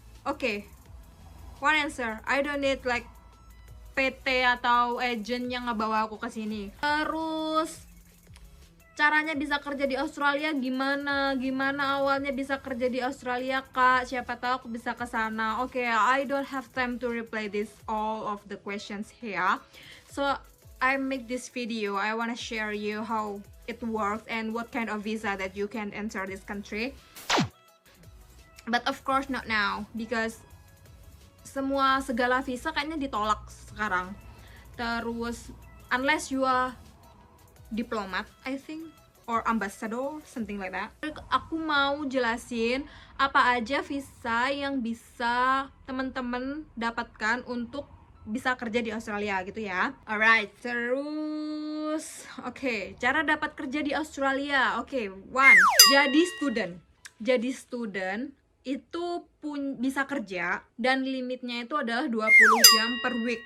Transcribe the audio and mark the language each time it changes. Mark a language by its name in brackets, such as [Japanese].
[English] Oke, one answer. I don't need like PT atau agent [Indonesian] yang ngebawa aku ke sini. Terus caranya bisa kerja di Australia gimana? Gimana awalnya bisa kerja di Australia, Kak? Siapa tahu aku bisa ke sana. [English] Oke, I don't have time to reply this all of the questions here. So, I make this video. I wanna share you how it works and what kind of visa that you can enter this country. But of course not now because [Indonesian] segala visa kayaknya ditolak sekarang. [English] Terus unless you are diplomat, I think, or ambassador, something like that. [Indonesian] Aku mau jelasin apa aja visa yang bisa teman-teman dapatkan untuk bisa kerja di Australia gitu ya. Alright, terus cara dapat kerja di Australia. One, jadi student itu bisa kerja dan limitnya itu adalah 20 jam per week.